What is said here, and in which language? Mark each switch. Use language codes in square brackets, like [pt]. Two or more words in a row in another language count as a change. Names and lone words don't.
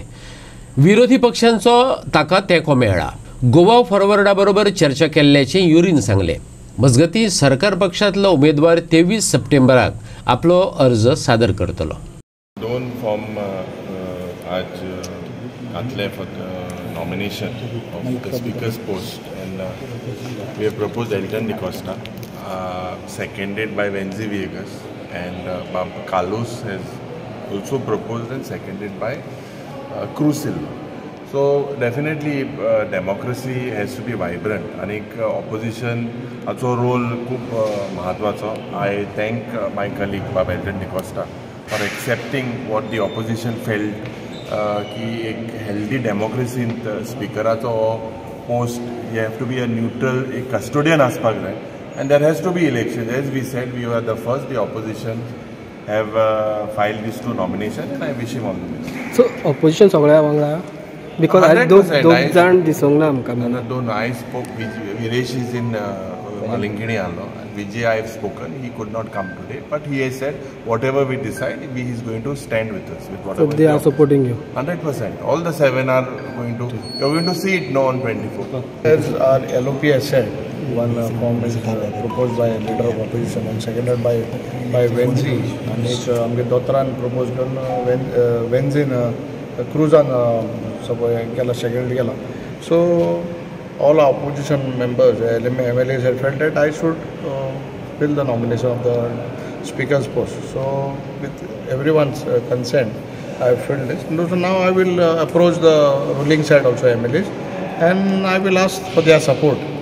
[kok] विरोधी पक्षांचो ताका तेंको मेळ्ळा। गोवा फॉरवर्डा बरोबर चर्चा केल्ल्याचें युरीन सांगलें। मजगतीं सरकार पक्षांतलो उमेदवार 23 सप्टेंबराक आपलो अर्ज सादर करतलो। दोन फॉर्म आज घातले [en] for nomination of the speaker's post and we have proposed Elton D'Costa, seconded by वेन्झी विएगास, and Carlos has also proposed and seconded by Cruz Silva. So definitely democracy has to be vibrant and opposition also role [kok] खूप महत्वाचो. [en] I thank my colleague Bob Eldon DaCosta for accepting what the opposition felt [kok] कि एक [en] healthy democracy स्पीकराचो post you have to be a neutral, a custodian [kok] आसपाक जाय, [en] and there has to be election. As we said, we were the first, the opposition have filed these two nominations, and I wish him all the best. So opposition [kok] सगळ्या वांगडा because दोन जाण दिसोंक ना आमकां. [en] दोन I spoke. Viresh is in Malinkini allo, and Vijay I have spoken. He could not come today, but he has said whatever we decide, he is going to stand with us with whatever. So they are supporting you. 100%. All the 7 are going to. You are going to see it now on 24. As our LOP has said, one form is proposed by a leader of opposition and seconded by Vencey, and [kok] आमगे दोतरान [en] proposed [kok] करून Vencyn Cruzan केला second केला. [en] So all our opposition members, MLAs had felt that I should fill the nomination of the speaker's post. So with everyone's consent, I have filled this. So now I will approach the ruling side also MLAs, and I will ask for their support.